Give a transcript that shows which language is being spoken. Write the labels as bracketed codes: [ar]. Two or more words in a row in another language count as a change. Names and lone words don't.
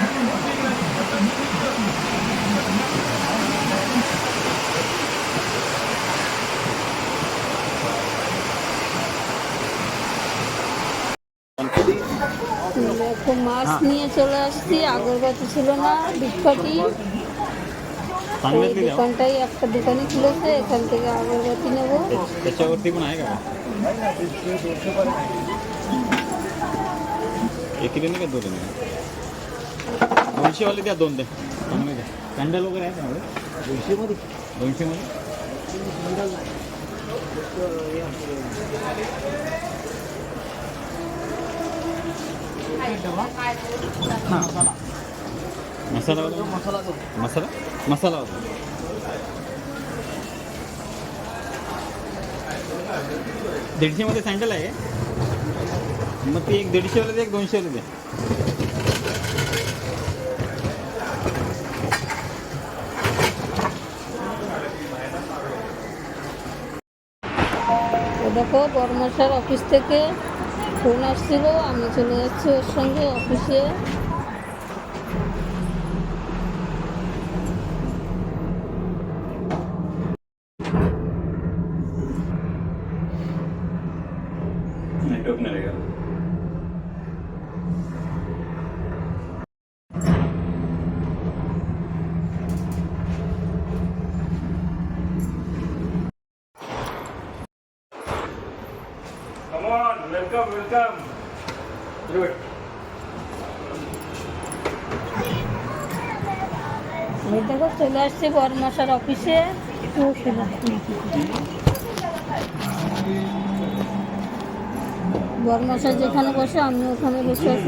[bn] দেখো মাছ নিয়ে চলে আসছি, আগরবাতি ছিল না, ধূপকাঠি। এই দোকানটাই একটা দোকানে খুলেছে, এখান থেকে আগরবাতি নেবো। [mr] त्याच्यावरती पण आहे का एक किलो नाही का 2 किलो 200 वाले द्या 2 द्या चांगले द्या कॅन्डल वगैरे आहे त्यामध्ये 200 मध्ये 200 मध्ये मसाला मसाला मसाला होता 150 मध्ये सँडल आहे मग ती एक 150 वाले दे एक 200 वाले दे [bn] দেখো বর্মশার অফিস থেকে ফোন আসছিল, আমি চলে যাচ্ছি ওর সঙ্গে অফিসে। [hi] नेटवर्क नहीं रहेगा [en] Come on, welcome, welcome. Good. [bn] আমি দেখো চলে আসছি বর্মশার অফিসে। বর্মশা যেখানে বসে আমি ওখানে বসে আছি।